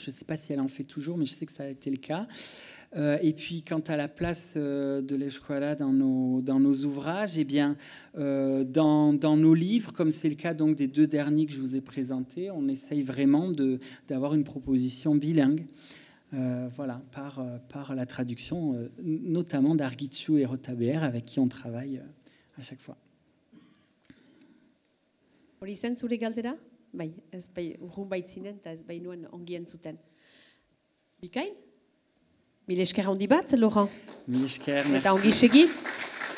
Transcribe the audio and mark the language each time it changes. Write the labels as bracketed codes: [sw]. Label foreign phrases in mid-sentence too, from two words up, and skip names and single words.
[fr] Je ne sais pas si elle en fait toujours, mais je sais que ça a été le cas. Et puis, quant à la place de l'escola dans nos ouvrages, eh bien, dans nos livres, comme c'est le cas donc des 2 derniers que je vous ai présentés, on essaye vraiment d'avoir une proposition bilingue. Par la traduction, notamment d'Argitxu et Rotaber, avec qui on travaille à chaque fois. [eu] Hori zen zure galdera? Bai, ez bai, urrun baitzinen eta ez bai nuen ongi entzuten. Bikain? Mil esker handi bat, Laurent? Mil esker, merci. Eta ongi segi?